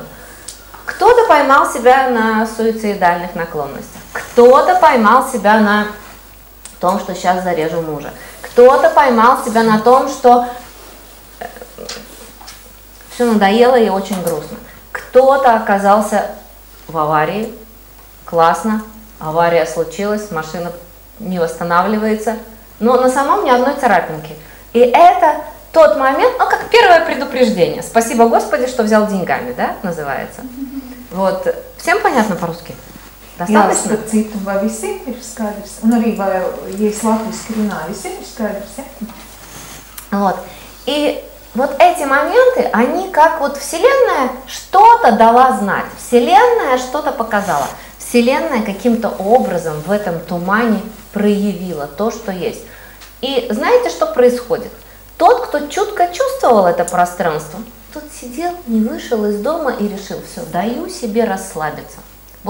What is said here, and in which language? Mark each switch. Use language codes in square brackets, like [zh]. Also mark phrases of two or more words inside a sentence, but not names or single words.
[ru] Кто-то поймал себя на суицидальных наклонностях, кто-то поймал себя на том, что сейчас зарежу мужа, кто-то поймал себя на том, что все надоело и очень грустно, кто-то оказался в аварии, классно, авария случилась, машина не восстанавливается, но на самом ни одной царапинки. И это тот момент, как первое предупреждение. Спасибо Господи, что взял деньгами, да, называется. Вот. Всем понятно по-русски? Достаточно? [lv] Jā, citu, vai visiem ir skaidrs? Un arī, vai, ja es latviski runāju, visiem ir skaidrs, ja? [ru] Вот. И вот эти моменты, они как вот Вселенная что-то дала знать, Вселенная что-то показала. Вселенная каким-то образом в этом тумане проявила то, что есть. И знаете, что происходит? Тот, кто чутко чувствовал это пространство, тот сидел, не вышел из дома и решил, все, даю себе расслабиться.